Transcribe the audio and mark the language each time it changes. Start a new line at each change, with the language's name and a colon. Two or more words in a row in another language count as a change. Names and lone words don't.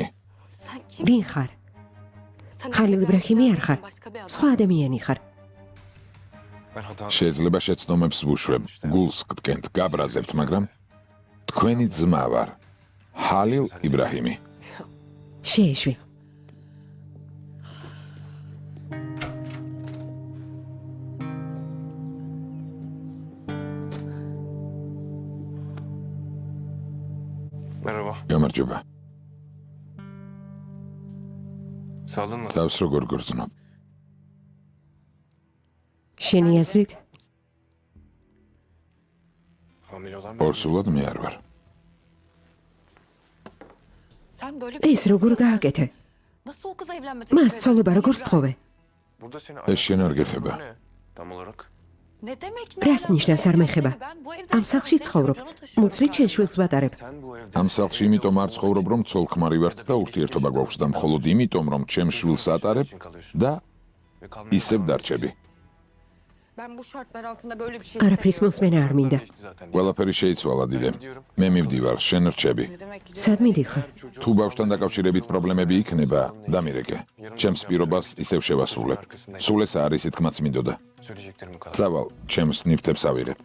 Georgian: ვინ ხარ? ხალილ იბრაჰიმი არ ხარ. სხვა ადამიანი ხარ. შეიძლება შეცდომებს ვუშვებ, გულს გტკენთ, გაბრაზებთ, მაგრამ თქვენი ძმა ვარ. ხალილ იბრაჰიმი. შეეშვი.
Turkish: Merhaba.
Georgian: გამარჯობა.
Turkish: Sağlığın nasıl?
Georgian: თავს როგორ გრძნობ? შენი აზრით?
Turkish: Hamile olan
Georgian: ორსულად მე არ ვარ.
Turkish: Sen böyle
Georgian: ეს როგორ გააკეთე?
Turkish: nasıl o kıza evlenme
Georgian: მას
Turkish: teklif
Georgian: ცოლობა
Turkish: edersin?
Georgian: როგორ სწხოვე?
Turkish: Burada seni
Georgian: ეს შენ არ გეხება.
Turkish: Ne? Tam olarak. Ne demek ne?
Georgian: რას
Turkish: alaka?
Georgian: ნიშნავს არ მეხება?
Turkish: Ben bu evde
Georgian: ამ სახლში ცხოვრობ. მუცლით შენ შვილს ვატარებ.
Turkish: Sen bu evde
Georgian: ამ სახლში იმიტომ არ ცხოვრობ, რომ ცოლ-ქმარი ვართ და ურთიერთობა გვაქვს და მხოლოდ იმიტომ, რომ ჩემს შვილს ატარებ და
Turkish: ve kalmaya
Georgian: ისევ
Turkish: karar
Georgian: დარჩები.
Turkish: Ben bu şartlar altında böyle bir şey
Georgian: არაფრის მოსმენა არ მინდა.
Turkish: geçti zaten.
Georgian: ყველაფერი შეიცვალა დიდემ. მე მივდივარ, შენ რჩები.
Turkish: Ne demek ki?
Georgian: სად მიდიხარ? თუ ბავშვთან დაკავშირებით პრობლემები იქნება, დამირეკე. ჩემს პირობას ისევ შევასრულებ. სულ ეს არის ითქმაც მინდოდა.
Turkish: Söyleyeceklerim bu kadar.
Georgian: წავალ, ჩემს ნიფთებს ავიღებ.